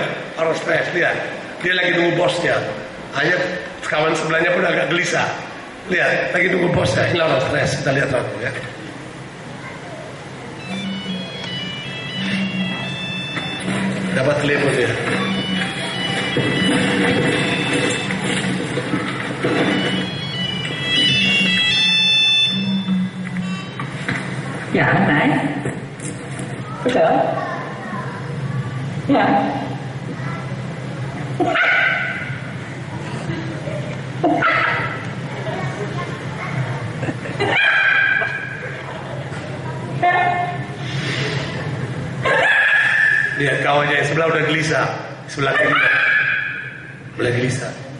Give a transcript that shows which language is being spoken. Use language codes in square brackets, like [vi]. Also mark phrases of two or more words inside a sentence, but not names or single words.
[id] Orang stres, lihat. Dia lagi nunggu bosnya. Hanya kawan sebelahnya pun agak gelisah. Lihat, lagi nunggu bosnya. Ini orang stres. Kita lihat langsung ya. Dapat telepon ya. [vi] Dạ hồi nãy có sữa. Dạ. [id] Lihat kawannya yang sebelah udah gelisah, sebelah kiri mulai gelisah.